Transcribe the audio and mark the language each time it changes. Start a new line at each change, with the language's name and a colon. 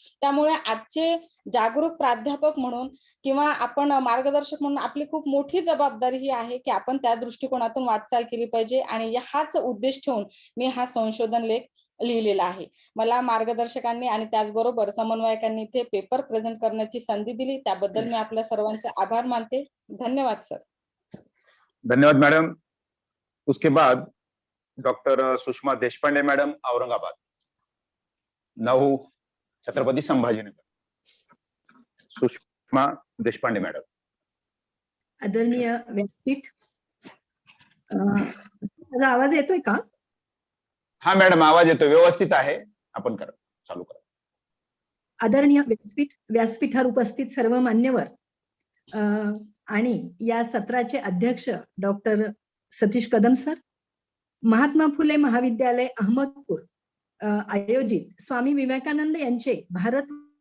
Marathi: त्यामुळे आजचे जागरूक प्राध्यापक म्हणून किंवा आपण मार्गदर्शक म्हणून आपली खूप मोठी जबाबदारी ही आहे की आपण त्या दृष्टिकोनातून वाटचाल केली पाहिजे आणि हाच उद्देश ठेवून मी हा संशोधन लेख लिहिलेला आहे. मला मार्गदर्शकांनी आणि त्याचबरोबर समन्वयकांनी इथे पेपर प्रेझेंट करण्याची संधी दिली त्याबद्दल मी आपल्या सर्वांचे आभार मानते. धन्यवाद सर.
Hindi: धन्यवाद मैडम। उसके बाद doctor Sushma Deshpande madam, Aurangabad 9 Chhatrapati Sambhajinagar. Sushma Deshpande madam.
Marathi: आदरणीय व्यासपीठ, माझा आवाज येतोय का? हाँ मैडम, आवाज येतोय, व्यवस्थित आहे, आपण करा, चालू करा। आदरणीय व्यासपीठ, व्यासपीठावर उपस्थित सर्व मान्यवर आणि या सत्राचे अध्यक्ष डॉक्टर सतीश कदम सर, महात्मा फुले महाविद्यालय अहमदपूर आयोजित स्वामी विवेकानंद यांचे भारत